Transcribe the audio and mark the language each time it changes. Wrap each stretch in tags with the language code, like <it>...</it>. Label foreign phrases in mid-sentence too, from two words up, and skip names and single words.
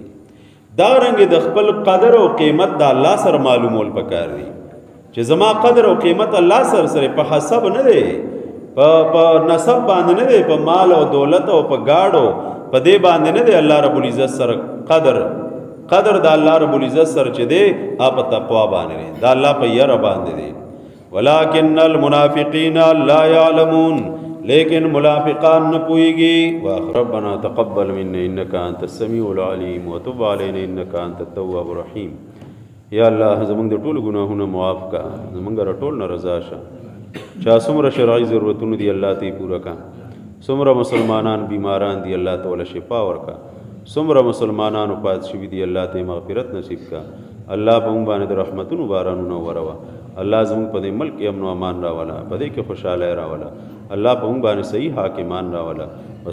<ps>دا رنګ د خپل قدر او قیمت د الله سره معلومول پکار دي چې زما قدر او قیمت الله سره په حسب نه دی په نسب باندې نه دی په مال او دولت او په گاډو په دې باندې نه دی. الله</ps> <ar>رب العزت</ar> <ps>سره قدر د الله</ps> <ar>رب العزت</ar> <ps>سره چې دی اپ تقوا باندې دی دا الله په ير باندې دی.</ps> <ar>ولكن المنافقین لا يعلمون</ar> <ps>لیکن منافقان نه پوهیږي.</ps> <ar>ربنا تقبل منا انك انت السميع العليم وتب علينا انك انت التواب الرحيم.</ar> <ps>یا الله زمونږ د ټول ګناهونو معاف کا زمونږ ټول نه رضا شه چا څومره شرعي ضرورتونه دي الله ته پوره کا څومره مسلمانان بیماران دي الله تعالی شفا ورکا څومره مسلمانانو پات شوي دي الله ته مغفرت نصیب کا الله په موږ باندې د رحمتونو بارانونه وروا الله زموږ په دې ملک امن او امان راولا په دې کې خوشاله راولا الله په موږ باندې صحیح حاکمان راوله.</ps>